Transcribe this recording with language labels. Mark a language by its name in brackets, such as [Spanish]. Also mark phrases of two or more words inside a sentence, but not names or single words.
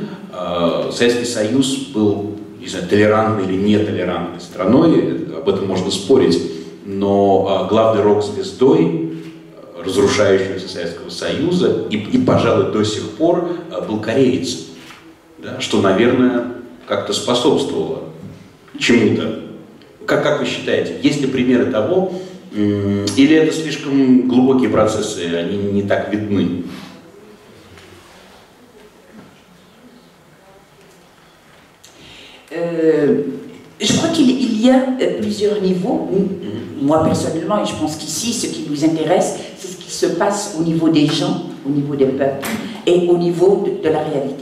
[Russian] Советский Союз был, не знаю, толерантной или нетолерантной страной, об этом можно спорить, но главной рок-звездой разрушающегося Советского Союза и, пожалуй, до сих пор был кореец, да, что, наверное, как-то способствовало чему-то. Как вы считаете, есть ли примеры того, или это слишком глубокие процессы, они не так видны? [French] Je crois qu'il y a plusieurs niveaux. Moi, personnellement, et je pense qu'ici, ce qui nous intéresse, c'est ce qui se passe au niveau des gens, au niveau des peuples, et au niveau de la réalité.